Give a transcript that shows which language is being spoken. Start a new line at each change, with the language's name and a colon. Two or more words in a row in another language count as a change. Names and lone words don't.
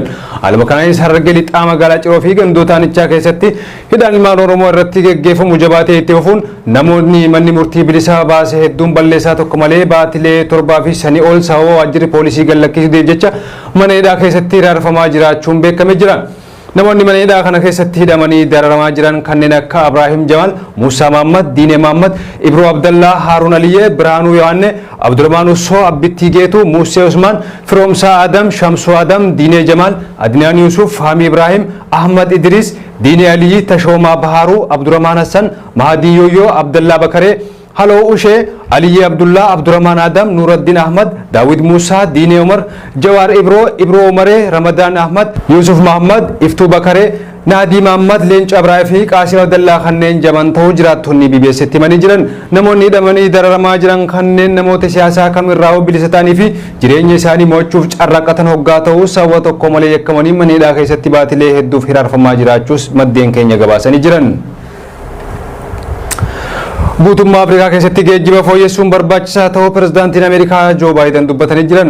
Oromo: Haaluma kanaanis Harargee lixaa magaalaa Ciroo fi gandoota aanichaa keessatti hidhaan ilmaan Oromoo irratti geggeeffamu jabaatee itti fufuun namoonni manni murtii bilisa baase hedduun balleessaa tokko malee baatilee 7 fi sanii ol sababa waajjirri poolisii gallakkisuuf jecha mana hidhaa keessatti raarfamaa jiraachuun beekamee jira. Namoonni mana hidhaa kana keessatti hidhamanii dararamaa jiran kanneen akka Ibrahim Jamal, Musa Muhammad, Diine Muhammad, Ibro Abdallah, Harun Aliyye, Birhaanuu Yohanne, Abdurrahman Usso, Abbitti Geetu, Musa Usman, Firoomsaa Adam, Shamsu Adam, Diine Jamal, Adnaan Yusuf, Hami Ibrahim, Ahmad Idris, Diine Aliyyi, Tashoomaa Baharu, Abdurrahman Hassan, Mahdi Yoyo, Abdallah Bakare, Halo Ushe, Ali Abdullah, Abdurrahman Adam, Nuruddin Ahmad, Dawid Musa, Dine Umar, Jawar Ibro Umare, Ramadan Ahmad, Yusuf Muhammad, Iftu Bakare, Nadi Muhammad, Lench Abrafi, Qasim Abdullah kanneen jaman ta'uu jiraattonni BBC'tti himanii jiran. Namoonni hidhamanii dararamaa jiran kanneen namoota siyaasaa kamirraa bilisa ta'anii fi jireenya isaanii mo'achuuf carraaqatan hoggaa ta'uu sababa tokko malee yakkamanii mana hidhaa keessatti baatilee hedduuf hiraarfamaa jiraachuus maddeen keenya gabaasanii jiran. Guutummaa Afrikaa keessatti geejjiba fooyyessuun barbaachisaa ta'uu pirezidaantiin Ameerikaa Joo Baayiden dubbatanii jiran.